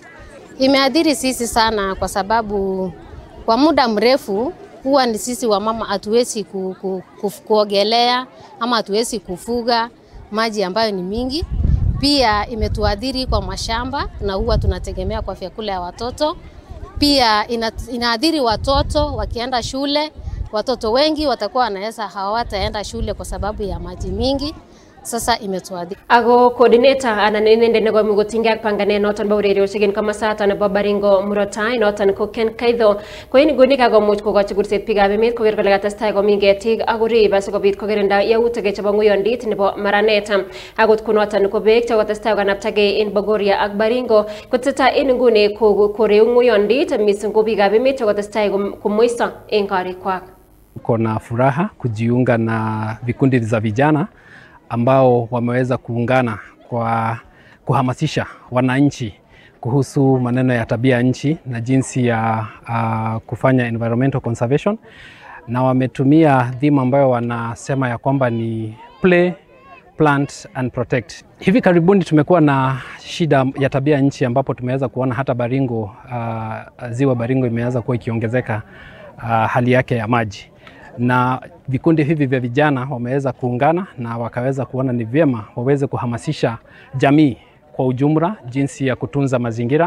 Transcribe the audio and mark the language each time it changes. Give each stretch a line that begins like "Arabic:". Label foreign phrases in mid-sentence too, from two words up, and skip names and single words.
Swahili: Imeadhiri sisi sana kwa sababu kwa muda mrefu huwa ni sisi wamama hatuwezi kuogelea ama hatuwezi kufuga maji ambayo ni mingi. Pia imetuadhiri kwa mashamba na huwa tunategemea kwa vyakula ya watoto. Pia inaadhiri watoto wakienda shule, watoto wengi watakuwa hawataenda shule kwa sababu ya maji mingi. Sasa imetuadhiri.
Kalenjin: Ako coordinator anan inende nebo mugotinga ak panganet noton bo urerioshek en komosaton nebo Baringo murot tai noton ko Ken Kaitho ko en nguni kakomuch kokochi kurset biikab emet koker kole katestai komin ketik ak korib asikobit kokirinda yautik chebo ng'oyondit nebo maranet. Akot kunoton ko beek chekotestai kokanaptagei en Bogoria ak Baringo kotesetai en nguni koreu ng'oyondit missing ko biikab emet chekotestai komweiso en korikwak.
Swahili: Kuna furaha kujiunga na vikundi za vijana ambao wameweza kuungana kwa kuhamasisha wananchi kuhusu maneno ya tabia nchi na jinsi ya kufanya
English: environmental conservation,
Swahili: na wametumia theme ambayo wanasema ya kwamba ni
English: play, plant and protect.
Swahili: Hivi karibuni tumekuwa na shida ya tabia nchi ambapo tumeweza kuona hata Baringo, ziwa Baringo imeanza kuwa ikiongezeka hali yake ya maji. Na vikundi hivi vya vijana wameweza kuungana na wakaweza kuona ni vyema waweze kuhamasisha jamii kwa ujumla jinsi ya kutunza mazingira.